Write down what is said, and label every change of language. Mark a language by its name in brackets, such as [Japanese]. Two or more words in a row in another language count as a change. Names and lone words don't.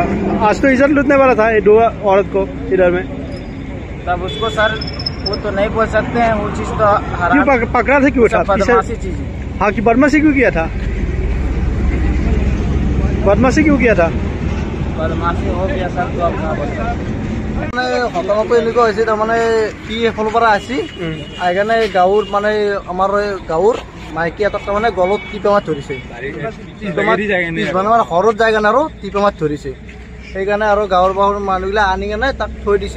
[Hindi] आज तो इज्जत लूटने वाला था ये दो औरत को इधर में। तब उसको सर वो तो नहीं बोल सकते हैं, वो चीज तो क्यों पकड़ा था? क्यों था? बदमाशी चीज है। हाँ कि बदमाशी क्यों किया था? बदमाशी क्यों किया था? बदमाशी हो गया सर, तो अब क्या बोलते हैं। [Assamese] ঘটনাটো এনেকুৱা হৈছে তাৰমানে কি এফালৰ পৰা আছি আহি কাৰণে গাঁৱৰ মানে আমাৰ গাঁৱৰ মাইকী এটাক তাৰমানে গলত টিপে মাত ধৰিছে, মানে ঘৰত যায় কাৰণে আৰু টিপে মাত ধৰিছে। সেইকাৰণে আৰু গাঁৱৰ মানুহবিলাক আনি কেনে তাক থৈ দিছে।